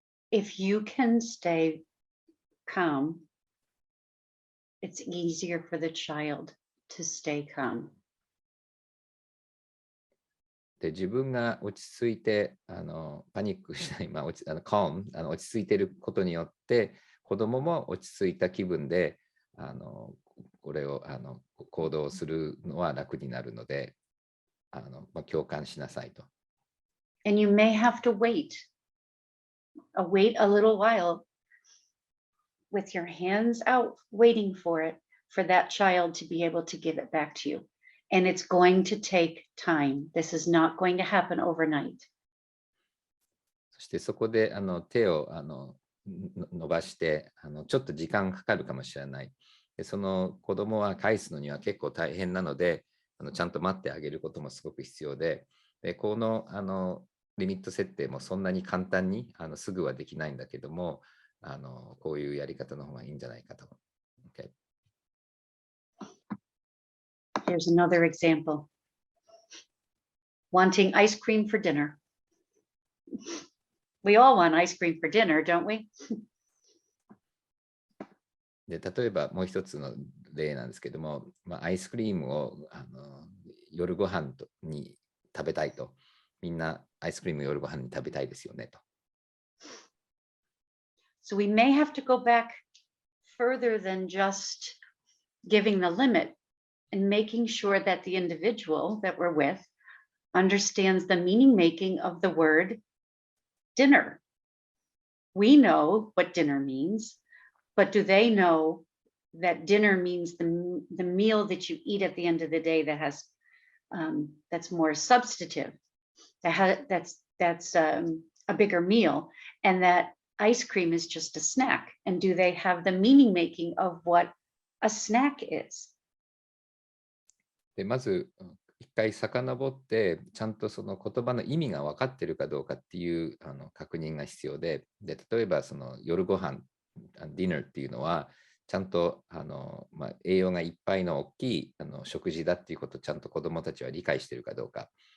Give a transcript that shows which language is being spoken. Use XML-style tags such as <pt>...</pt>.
<en>If you can stay calm, it's easier for the child to stay calm.</en> <ja>で自分が落ち着いてパニックしない、calm 落ち着いていることによって子どもも落ち着いた気分でこれを行動するのは楽になるので共感しなさいと。</ja> <en>And you may have to wait a little while with your hands out waiting for that child to be able to give it back to you. And it's going to take time. This is not going to happen overnight.</en> <ja>そしてそこで手を伸ばしてちょっと時間かかるかもしれない。でその子供は返すのには結構大変なのでちゃんと待ってあげることもすごく必要で、このリミット設定もそんなに簡単にすぐはできないんだけどもこういうやり方の方がいいんじゃないかと。</ja> <en>Okay. Here's another example. Wanting ice cream for dinner. We all want ice cream for dinner, don't we?</en> <ja>で例えばもう一つの例なんですけども、アイスクリームを夜ご飯に食べたいと。みんなアイスクリームを夜ご飯に食べたいですよねと。</ja> <en>So we may have to go back further than just giving the limit and making sure that the individual that we're with understands the meaning making of the word dinner. We know what dinner means, but do they know that dinner means the meal that you eat at the end of the day that has that's more substantive, that's a bigger meal, and that ice cream is just a snack? And do they have the meaning making of what a snack is?</en> <ja>でまず一回遡って、ちゃんとその言葉の意味が分かってるかどうかっていう確認が必要で、例えばその夜ご飯、ディナーっていうのは、ちゃんと栄養がいっぱいの大きい食事だっていうことをちゃんと子どもたちは理解しているかどうか。</ja>